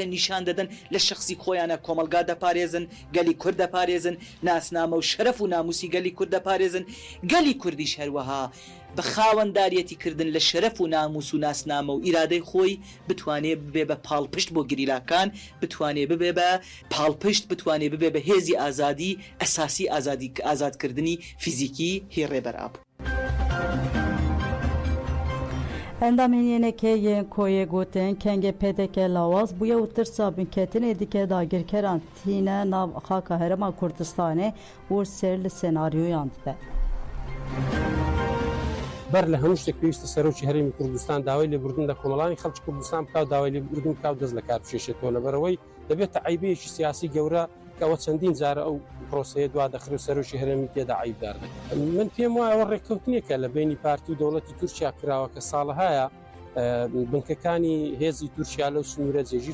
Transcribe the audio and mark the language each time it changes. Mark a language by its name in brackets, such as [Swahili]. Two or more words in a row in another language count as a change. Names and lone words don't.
[Central Kurdish] نیشان دەدەن لە شخصی خۆیانە کۆمەلگا دەپارێزن گەلی کورد دەپارێزن ناسنامە و شەرەف و ناموسی گەلی کورد دەپارێزن گەلی کوردیش هەروەها بە خاوەنداریەتی کردن لە شەرەف و ناموس و ناسنامە و ئیرادەی خۆی بتوانێت ببێ بە پاڵپشت بۆ گریلاکان بتوانێت ببێ بە پاڵپشت بتوانێت ببێ بە هێزی ئازادی ئەساسی ئازادکردنی فیزیکی هی ڕێبەر ئاپ. [Kurdish] Endamên yenekê yên koyê gotin kengê pêdeke lawaz bûye û tirsa binketinê dike dagirkeran tîne nav xaka Herêma Kurdistanê û ser li senaryoyan dibe. [Central Kurdish] بەر لە هەموو شتێک پێویستە سەرۆکی هەرێمی کوردستان داوای لێبوردن لە کۆمەڵانی خەڵکی کوردستان بکاو داوای لێبوردن بکاو دەست لە کار بشێشێتەوە لەبەرەوەی دەبێتە عیبەیەکی سیاسی گەورە کەەوە چەندین جارە ئەو پرۆسەیە دوا دەخرێت و سەرۆکی هەرێمی تێدا عیبدار دەکات. من پێم وایە ئەوە ڕێککەوتنێکە لە بینی پارتی و دەوڵەتی تورکیا کراوە کە ساڵەهایە بنکەکانی هێزی تورکیا لەو سنوورە جێگیر